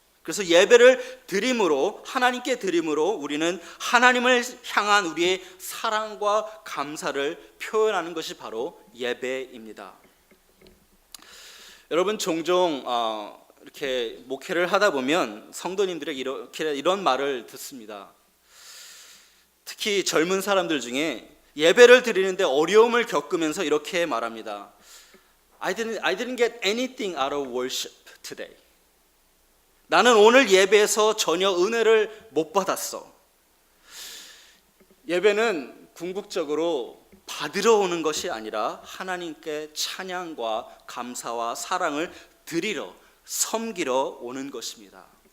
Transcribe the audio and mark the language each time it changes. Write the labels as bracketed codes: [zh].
[ko] 그래서 예배를 드림으로, 하나님께 드림으로 우리는 하나님을 향한 우리의 사랑과 감사를 표현하는 것이 바로 예배입니다. 여러분, 종종 이렇게 목회를 하다 보면 성도님들에게 이런 말을 듣습니다. 특히 젊은 사람들 중에 예배를 드리는데 어려움을 겪으면서 이렇게 말합니다. [en] I didn't get anything out of worship today. [ko] 나는 오늘 예배에서 전혀 은혜를 못 받았어. 예배는 궁극적으로 받으러 오는 것이 아니라 하나님께 찬양과 감사와 사랑을 드리러, 섬기러 오는 것입니다.